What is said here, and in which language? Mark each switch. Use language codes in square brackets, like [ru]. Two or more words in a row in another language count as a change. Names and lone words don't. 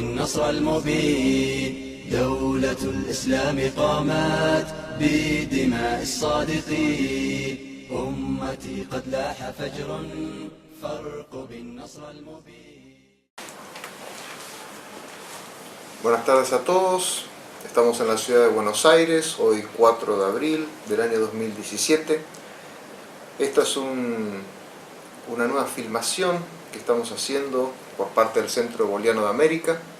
[ar] النصر المبين. دولة الإسلام قامت بدماء الصادقين. أمتي قد لاح فجر فارقب النصر المبين. [es] Buenas tardes a todos. Estamos en la ciudad de Buenos Aires, hoy 4 de abril del año 2017. Esta es una nueva filmación que estamos haciendo por parte del Centro Boliviano de América.